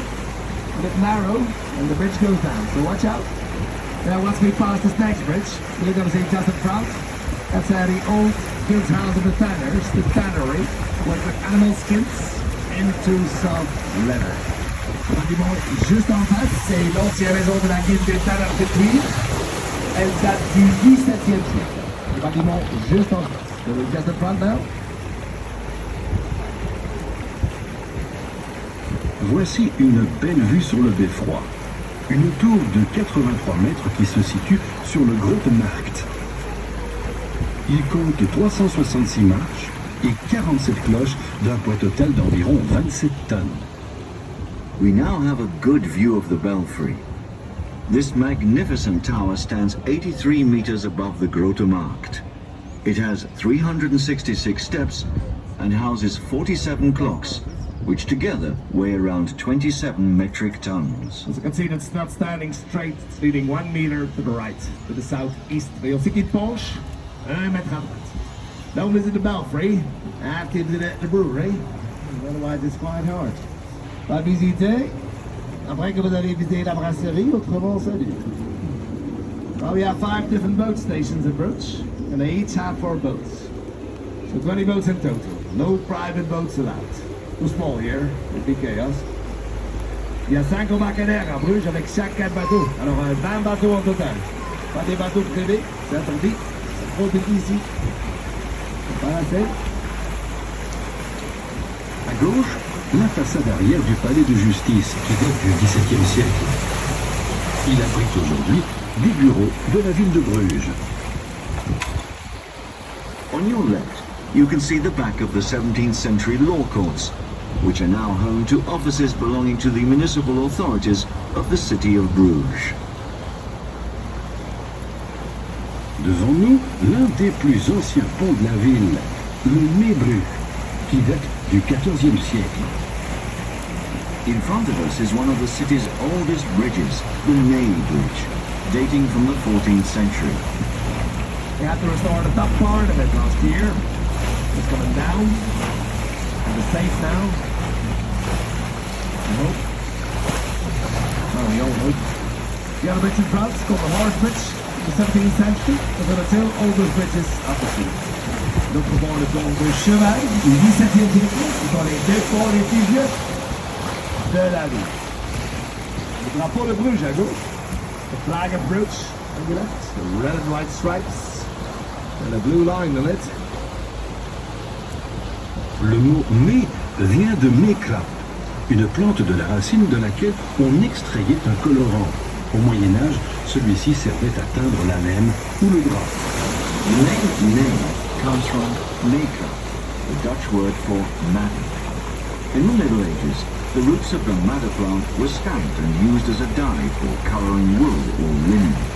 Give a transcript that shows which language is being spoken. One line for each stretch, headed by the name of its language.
English: A bit narrow, and the bridge goes down, so watch out. Now, once we pass this next bridge, we're going to see just in front. That's the old guild house of the tanners, the tannery, worked with animal skins into soft leather.
French: Le bâtiment juste en face, c'est l'ancienne maison de la guilde des tanneurs de cuir. Elle date du XVIIe siècle. Le bâtiment juste en face.
English: So we're just in front now.
French: Voici une belle vue sur le beffroi. Une tour de 83 mètres qui se situe sur le Grote Markt. Il compte 366 marches et 47 cloches d'un poids total d'environ 27 tonnes.
English: We now have a good view of the belfry. This magnificent tower stands 83 meters above the Grote Markt. It has 366 steps and houses 47 clocks, which together weigh around 27 metric tons. As you can see, it's not standing straight. It's leaning 1 meter to the right, to the southeast.
French: Mais on sait qu'il penche 1 mètre à droite.
English: Don't visit the belfry after you visit the brewery. Otherwise, it's quite hard.
French: Pas visiter. Après que vous allez visiter la brasserie, autrement salut.
English: Well, we have 5 different boat stations in Bruges, and they each have 4 boats. So 20 boats in total. No private boats allowed. Too small here, it'd be chaos.
French: Il y a 5 embarcadères à Bruges avec chaque 4 bateaux. Alors 20 bateaux en total. Pas des bateaux privés, c'est interdit. C'est trop petit ici. C'est pas assez. À gauche, la façade arrière du palais de justice qui date du XVIIe siècle. Il abrite aujourd'hui des bureaux de la ville de Bruges.
English: On your left, you can see the back of the 17th century law courts, which are now home to offices belonging to the municipal authorities of the city of Bruges.
French: Devant nous, l'un des plus anciens ponts de la ville, le Bruges, qui date du XIVe siècle.
English: In front of us is one of the city's oldest bridges, the Ney Bridge, dating from the 14th century. They had to restore the top part of it last year. It's coming down. And it's safe now. I hope. Well, we all hope. The other bridge in France, called the Horse Bridge, in the 17th century, was one of the two oldest bridges of the city.
French: Donc pour voir le pont de cheval du 17e siècle, ce sont les deux ponts les plus vieux de la ville. Le drapeau de Bruges à gauche,
English: the flag of Bruges on the left, the red and white stripes, and a blue line on it.
French: Le mot mets vient de mécla, une plante de la racine de laquelle on extrayait un colorant. Au Moyen-Âge, celui-ci servait à teindre la laine ou le drap.
English: The name comes from meka, the Dutch word for madder. In the Middle Ages, the roots of the madder plant were stamped and used as a dye for colouring wool or linen.